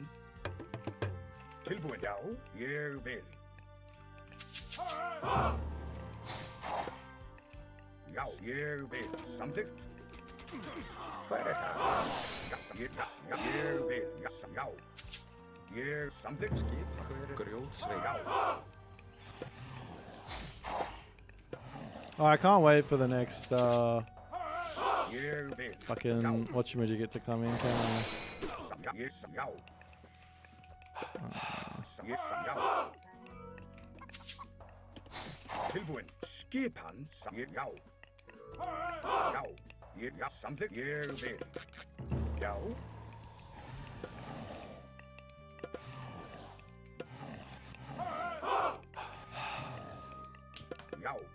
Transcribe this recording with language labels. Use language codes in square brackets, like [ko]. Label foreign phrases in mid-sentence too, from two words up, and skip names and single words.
[is] Tilbúin. Já, ég vil. Já, ég vil. Samþykkt. Hver það? Ég vil. Já. Ég samþykkt. Grjótsveinn. Já. [en] Oh, I can't wait for the next fucking whatchamajigget to come in, can I? [is] Tilbúin. Skipan. Já. Já, samþykkt. Ég vil. Já. Já.